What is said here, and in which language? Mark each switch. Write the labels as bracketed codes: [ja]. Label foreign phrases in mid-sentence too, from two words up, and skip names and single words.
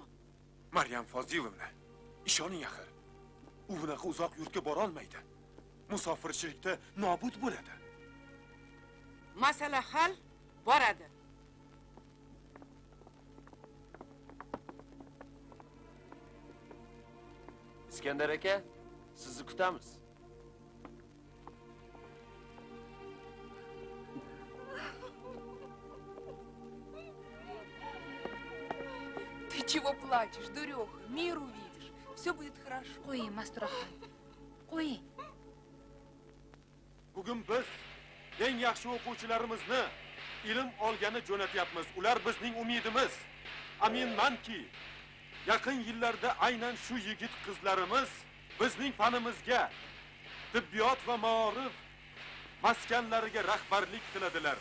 [uz] Maryam Fozilovna, ishoning axir. U bunaqa uzoq yurtga bora olmaydi. Musofirchilikda nobud bo'ladi. Masala hal, boradi. Iskandar aka, sizni kutamiz. [ru] Ты чего плачешь, дуреха? Мир увидишь. Все будет хорошо. [uz] Qo'ying, Masturaxon. Qo'ying. Bugun biz eng yaxshi o'quvchilarimizni ilm olgani jo'natyapmiz. Ular bizning umidimiz. Aminmanki, yaqin yillarda aynan shu yigit qizlarimiz bizning fanimizga, tibbiyot va ma'rif maskanlariga rahbarlik qiladilar.